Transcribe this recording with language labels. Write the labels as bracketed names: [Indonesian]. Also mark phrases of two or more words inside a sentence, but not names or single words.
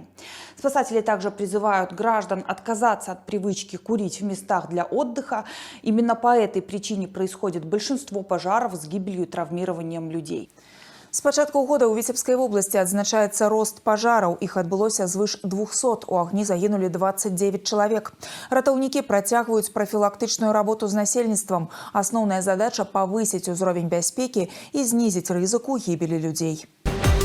[Russian] Спасатели также призывают граждан отказаться от привычки курить в местах для отдыха. Именно по этой причине происходит большинство пожаров с гибелью и травмированием людей. [Belarusian] С пачатку года ў Віцебскай вобласці адзначаецца рост пажараў. Іх адбылося звыш 200. У агні загінулі 29 чалавек. Ратаўнікі працягваюць прафілактычную работу з насельніцтвам. Асноўная задача – павысіць узровень бяспекі і знізіць рызыку гібелі людзей.